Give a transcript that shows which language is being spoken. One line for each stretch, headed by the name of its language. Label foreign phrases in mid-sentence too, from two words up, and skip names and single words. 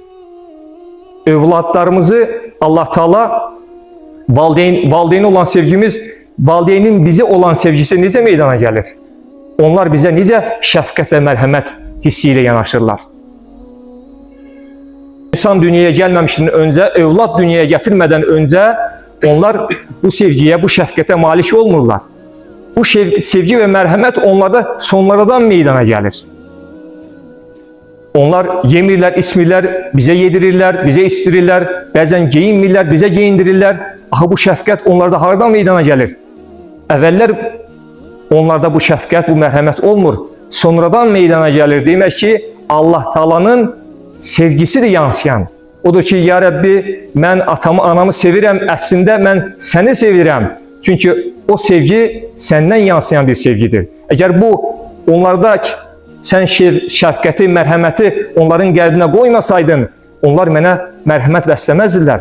Azerbaijani: Övladlarımızı Allah Teala valideynə olan sevgimiz, valideynin bizə olan sevgisi necə meydana gəlir? Onlar bizə necə şəfqət və mərhəmət hissi ilə yanaşırlar?
Turkish: İnsan dünyaya gelmemişten önce, evlat dünyaya getirmeden önce onlar bu sevgiye, bu şefkate malik olmurlar. Bu sevgi ve merhamet onlarda sonradan meydana gelir. Onlar yemirler, içmirler, bize yedirirler, bize istirirler, bazen giyinmirler, bize giyindirirler. Aha bu şefkat onlarda hardan meydana gelir? Evveller onlarda bu şefkat, bu merhamet olmur. Sonradan meydana gelir. Demek ki Allah Taala'nın sevgisi de yansıyan.
Azerbaijani: Odur ki,
Arabic: يا ربي,
Azerbaijani: mən atamı, anamı sevirəm, əslində mən səni sevirəm. Çünki o sevgi səndən yansıyan bir sevgidir. Əgər bu onlarda sən şəfqəti, mərhəməti onların qəlbinə qoymasaydın, onlar mənə mərhəmət bəsləməzdilər.